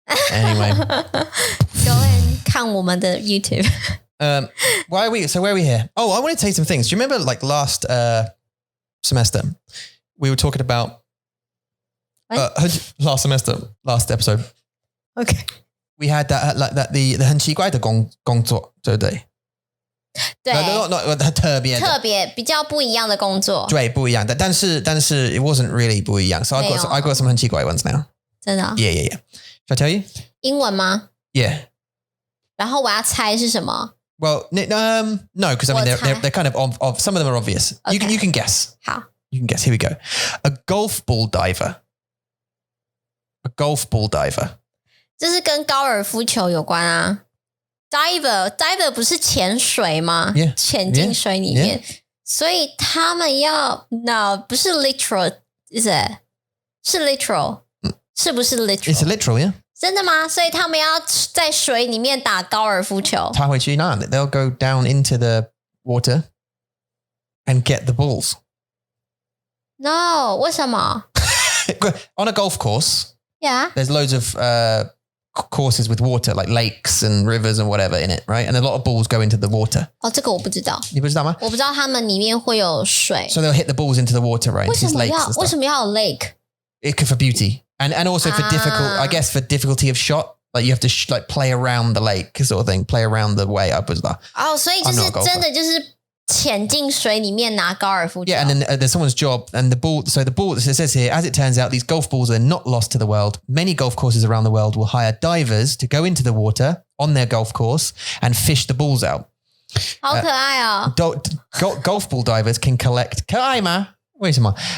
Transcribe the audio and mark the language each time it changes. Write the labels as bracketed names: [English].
[English] Anyway. Go and [Chinese] 看我们的 [English] YouTube. Where are we here? Oh, I want to tell you some things. Do you remember like last semester we were talking about last episode? Okay. We had that the [Chinese] 很奇怪的工作，对不对？对， [English] no, [Chinese] 特别比较不一样的工作，对，不一样的，但是 [English] it wasn't really [Chinese] 不一样。 [English] So I got some [Chinese] 很奇怪 [English] ones now. [Chinese] 真的 [English] ？Yeah. Shall I tell you? [Chinese] 英文吗 [English] ？Yeah. [Chinese] 然後我要猜是什麼 [English] Well, no, because I mean they're kind of some of them are obvious. Okay. You can guess. [Chinese] 好 [English] You can guess. Here we go. A golf ball diver. A golf ball diver. [Chinese] 这是跟高爾夫球有關啊。Diver 不是潛水嗎 [English] Yeah. [Chinese] 潛進水裡面 [English] Yeah. [Chinese] 所以他們要 No 不是 literal is it 是 literal 是不是 literal [English] It's a literal, yeah. [Chinese] 真的嗎所以他們要在水裡面打高爾夫球 [English] They'll go down into the water and get the balls. [Chinese] No 為什麼 [English] On a golf course, Yeah there's loads of courses with water, like lakes and rivers and whatever in it, right? And a lot of balls go into the water. [Chinese] 哦这個我不知道你不知道嗎？我不知道他們裡面會有水 [English] So they'll hit the balls into the water, right? [Chinese] 為 [English] Into [Chinese] 什 [English] these [Chinese] 麼 [English] lakes [Chinese] 要 [English] and stuff. [Chinese] 為什麼要有 lake [English] It could for beauty and also for difficult, I guess for difficulty of shot. Like you have to like play around the lake sort of thing, play around the way. [Chinese] 不知道哦所以就是真的就是潛進水裡面拿高爾夫球 [English] Yeah, and then there's someone's job and the ball. So the ball, so it says here, as it turns out, these golf balls are not lost to the world. Many golf courses around the world will hire divers to go into the water on their golf course and fish the balls out. [Chinese] 好可愛哦 [English] Golf ball divers can collect. [Chinese] 可愛嗎？為什麼？